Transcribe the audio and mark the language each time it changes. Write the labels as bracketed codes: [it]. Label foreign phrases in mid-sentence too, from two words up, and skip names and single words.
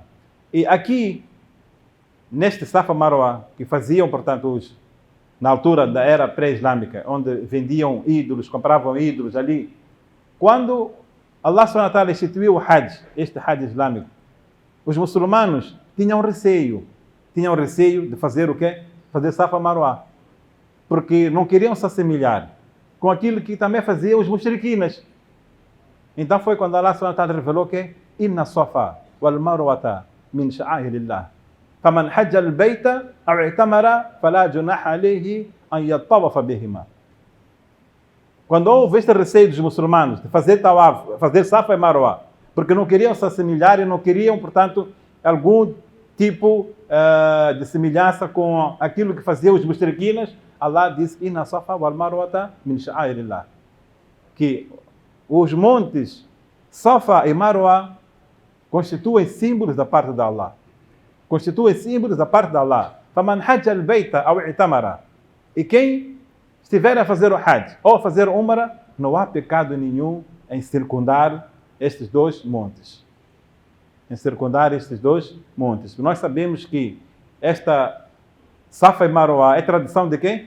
[pt] E aqui, neste Safa Marwa, que faziam, portanto, na altura da era pré-islâmica, onde vendiam ídolos, compravam ídolos ali, quando [ar] الله سبحانه وتعالى [pt] instituiu o Hajj, este Hajj islâmico, os muçulmanos tinham receio de fazer o quê? Fazer Safa Marwa, porque não queriam se assemelhar com aquilo que também faziam os mushrikinas. Então foi quando [ar] الله سبحانه وتعالى [pt] revelou que [ar] إن الصفا والمروة من شعائر الله. فمن حج البيت أو اعتمر فلا جناح عليه أن يطوف بهما. [pt] Quando houve este receio dos muçulmanos de fazer tawaf, fazer Safa e Marwa, porque não queriam se assemelhar e não queriam, portanto, algum tipo de semelhança com aquilo que faziam os mushrikinas, Allah disse [ar] إن الصفا والمروة من شعائر الله, [pt] que os montes Safa e Marwa constituem símbolos da parte de Allah. Constituem símbolos da parte de Allah. [ar] فَمَنْ حَجَّ الْبَيْتَ أَوْ اعْتَمَرَ. [pt] E quem estiver a fazer o Hajj ou a fazer Umrah, não há pecado nenhum em circundar estes dois montes. Em circundar estes dois montes. Nós sabemos que esta Safa e Marwa é tradição de quem?